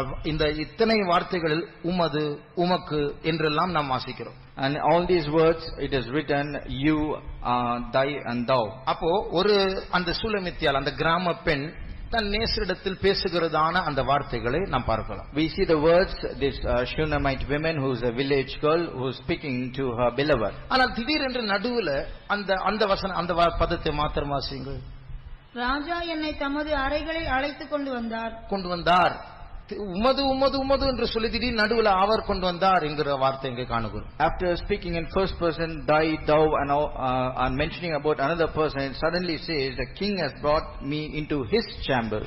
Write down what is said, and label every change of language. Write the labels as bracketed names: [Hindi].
[Tamil] இந்த இத்தனை வார்த்தைகளில் உமது உமக்கு என்றெல்லாம் நாம் வாசிக்கிறோம். [English] And all these words it is written you, thy and thou. [Tamil] அப்போ ஒரு அந்த சூலமித்தியால் அந்த கிராம பெண் தன் நேசரிடத்தில் பேசுகிறதான அந்த வார்த்தைகளை நாம் பார்க்கலாம். [English] We see the words, this Shunammite woman who is a village girl who is speaking to her beloved. [Tamil] ஆனால் திடீரென்று நடுவுல அந்த வசனம் அந்த பதத்தை மாத்திரம் வாசியுங்கள். ராஜா என்னை தமது அறைகளில் அழைத்துக் கொண்டு வந்தார். உமது உமது உமது என்று சொல்லி திடீர் நடுவுல அவர் கொண்டு வந்தார் என்கிற வார்த்தை இங்கே காணுகிறோம். [English] After speaking in first person, thy, thou and mentioning about another person, it suddenly says the king has brought me into his chamber.